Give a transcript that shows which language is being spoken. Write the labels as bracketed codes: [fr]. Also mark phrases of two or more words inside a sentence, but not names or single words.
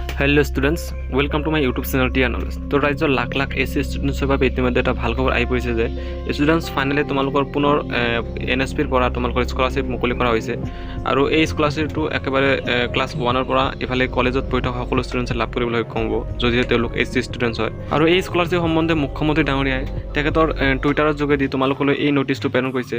[en] hello students welcome to my YouTube channel Tier Knowledge. [as] তো ৰাজ্যৰ লাখ লাখ এছচি ষ্টুডেণ্টছৰ বাবে ইতিমধ্যে এটা ভাল খবৰ আহি পৰিছে যে [en] students finally [as] তোমালোকৰ পুনৰ এনএসপিৰ পৰা তোমালোকৰ স্কলাৰশিপ মুকলি কৰা হৈছে আৰু এই স্কলাৰশিপটো একেবাৰে ক্লাছ 1 ৰ পৰা ইফালে কলেজত পঢ়ি থকা সকলো ষ্টুডেন্টছে লাভ কৰিবলৈ সক্ষম হ'ব যদিহে তেওঁলোক [en] SC students [as] হয়। আৰু এই স্কলাৰশিপ সম্বন্ধে মুখ্যমন্ত্ৰী ডাঙৰীয়াই তেখেতৰ টুইটাৰৰ যোগেদি তোমালোকলৈ এই নোটিছটো প্ৰেৰণ কৰিছে।